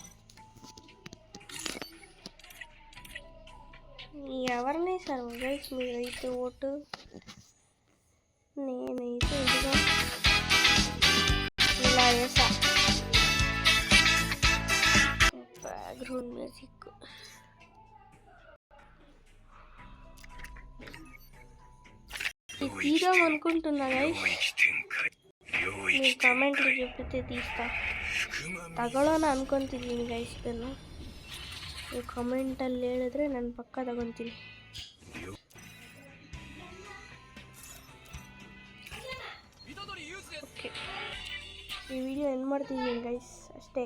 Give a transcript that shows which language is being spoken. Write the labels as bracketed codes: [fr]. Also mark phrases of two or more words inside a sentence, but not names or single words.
[te] ఎవరిని సార్ గైస్ మీరైతే ఓటు నేనైతే ఇదిగా ఇలా వేసా. [en] background music [te] తీద్దాం అనుకుంటున్నా గైస్. మీ కామెంట్లు చెప్పితే తీస్తా. [kn] ತಗೊಳ್ಳೋಣ ಅನ್ಕೊಂತಿದ್ದೀನಿ ಗೈಸ್. ಇದನ್ನು ನೀವು ಕಮೆಂಟಲ್ಲಿ ಹೇಳಿದ್ರೆ ನಾನು ಪಕ್ಕ ತಗೊತೀನಿ. ಓಕೆ, ಈ [en] video end [kn] ಮಾಡ್ತಿದ್ದೀನಿ ಗೈಸ್ ಅಷ್ಟೇ.